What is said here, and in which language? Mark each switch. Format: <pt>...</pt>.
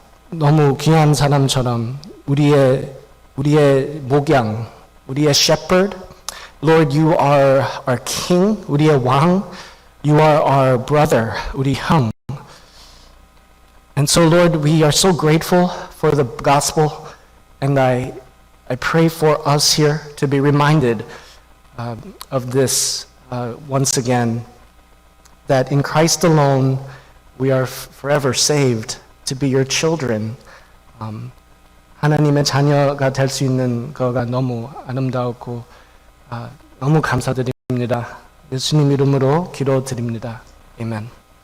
<ko>너무 귀한 사람처럼 우리의 목양, 우리의 shepherd,</ko> <en>Lord, you are our king,</en> <ko>우리의 왕,</ko> <en>you are our brother,</en> <ko>우리 형.</ko> <en>And so, Lord, we are so grateful for the gospel, and I pray for us here to be reminded of this once again, that in Christ alone we are forever saved to be your children.</en> <ko>하나님의 자녀가 될 수 있는 거가 너무 아름다웠고 너무 감사드립니다. 예수님 이름으로 기도드립니다. 아멘.</ko>